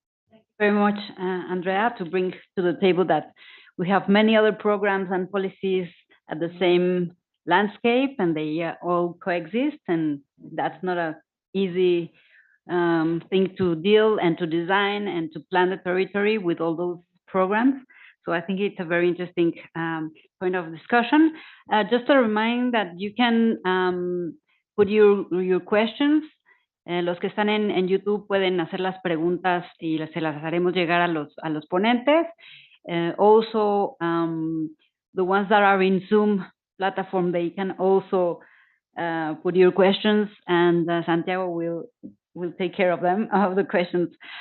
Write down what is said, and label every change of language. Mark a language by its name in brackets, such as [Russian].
[English] Thank you very much, Andrea, to bring to the table that we have many other programs and policies at the same landscape, and they all coexist, and that's not an easy thing to deal and to design and to plan the territory with all those programs. So I think it's a very interesting point of discussion. Just a reminder that you can put your questions. [Spanish] Los que están en YouTube pueden hacer las preguntas y se las haremos llegar a los ponentes. [English] Also, the ones that are in Zoom platform, they can also put your questions, and Santiago will take care of them, of the questions.